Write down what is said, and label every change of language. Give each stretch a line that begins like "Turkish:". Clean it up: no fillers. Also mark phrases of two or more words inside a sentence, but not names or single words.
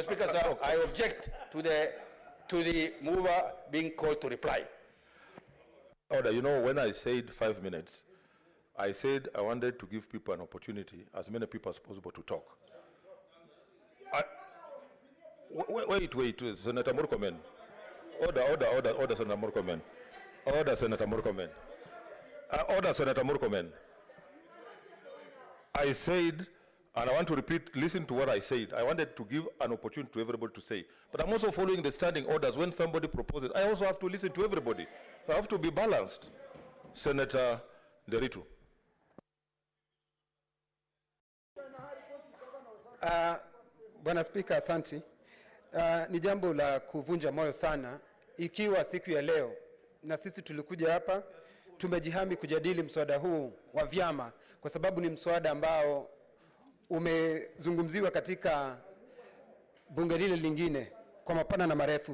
English: Speaker, sir, I object to the mover being called to reply. Order, when I said 5 minutes, I said I wanted to give people an opportunity, as many people as possible, to talk. Wait, Senator Murkomen. Order, Senator Murkomen. Order, Senator Murkomen. Order, Senator Murkomen. I said And I want to repeat, listen to what I said. I wanted to give an opportunity to everybody to say. But I'm also following the standing orders. When somebody proposes, I also have to listen to everybody. I have to be balanced. Senator Nderitu.
Swahili: Bwana Spika, asante. Ni jambo la kuvunja moyo sana ikiwa siku ya leo na sisi tulikuja hapa tumejihami kujadili mswada huu wa vyama kwa sababu ni mswada ambao umezungumziwa katika bunge lile lingine kwa mapana na marefu.